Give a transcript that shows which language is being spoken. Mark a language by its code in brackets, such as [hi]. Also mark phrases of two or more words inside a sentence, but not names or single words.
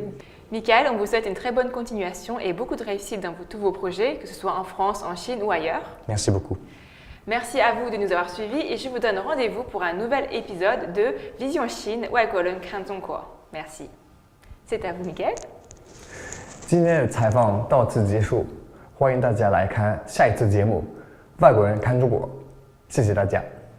[fr] Michael, on vous souhaite une très bonne continuation et beaucoup de réussite dans tous vos projets, que ce soit en France, en Chine ou ailleurs. Merci beaucoup. Merci à vous de nous avoir suivis et je vous donne rendez-vous pour un nouvel épisode de Vision Chine, Waikolen Kranzongko. Merci. C'est à vous, Michael. [zh] 今天的采访到此结束，欢迎大家来看下一次节目《外国人看中国》，谢谢大家。